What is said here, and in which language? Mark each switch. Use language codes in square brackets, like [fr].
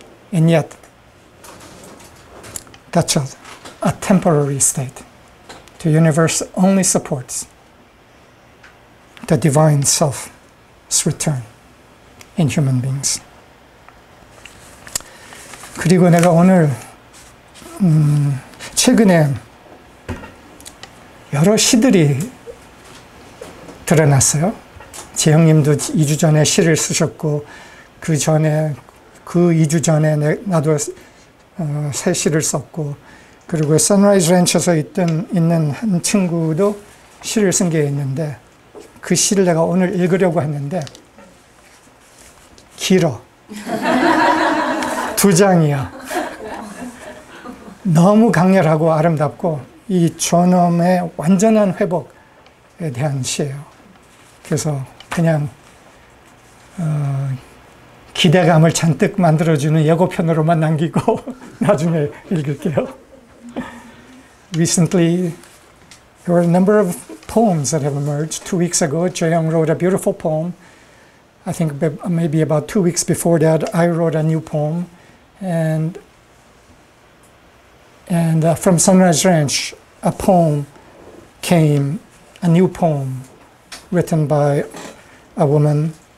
[en] And yet, that's a temporary state. The universe only supports the divine self's return in human beings. [ko] 그리고 내가 오늘 최근에 여러 시들이 드러났어요. 재형님도 2주 전에 시를 쓰셨고 그 2주 전에 나도 새 시를 썼고 그리고 선라이즈 렌처에서 있는 한 친구도 시를 쓴 게 있는데 그 시를 내가 오늘 읽으려고 했는데 길어. 2장이야. 너무 강렬하고 아름답고 이 존엄의 완전한 회복에 대한 시예요. 그래서 그냥 기대감을 잔뜩 만들어주는 예고편으로만 남기고 나중에 읽을게요. [en] Recently, there were a number of poems that have emerged. 2 weeks ago, Jae-young wrote a beautiful poem. I think maybe about 2 weeks before that, I wrote a new poem. And from Sunrise Ranch, a poem came, a new poem written by a woman